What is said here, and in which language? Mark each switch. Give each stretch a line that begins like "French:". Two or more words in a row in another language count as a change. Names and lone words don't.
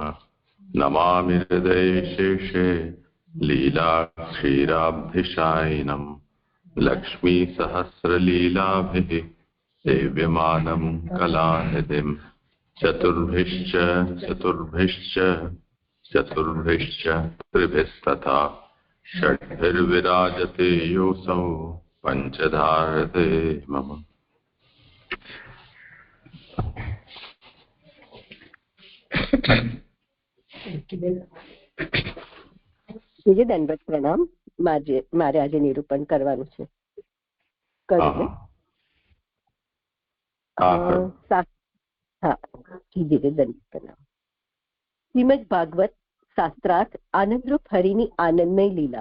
Sanskrit: नमामि हृदयशेषे लीलाक्षीराब्धिशायिनम् लक्ष्मीसहस्रलीलाभिः सेव्यमानं कलानिधिम्। चतुर्भिश्च चतुर्भिश्च चतुर्भिश्च त्रिभिस्तथा षड्भिर्विराजते योऽसौ पञ्चधारते मम।
Gujarati: બીજે દંડવત પ્રણામ. મારે આજે નિરૂપણ કરવાનું છે. શ્રીમદ ભાગવત શાસ્ત્રાર્થ આનંદરૂપ હરિની આનંદમય લીલા.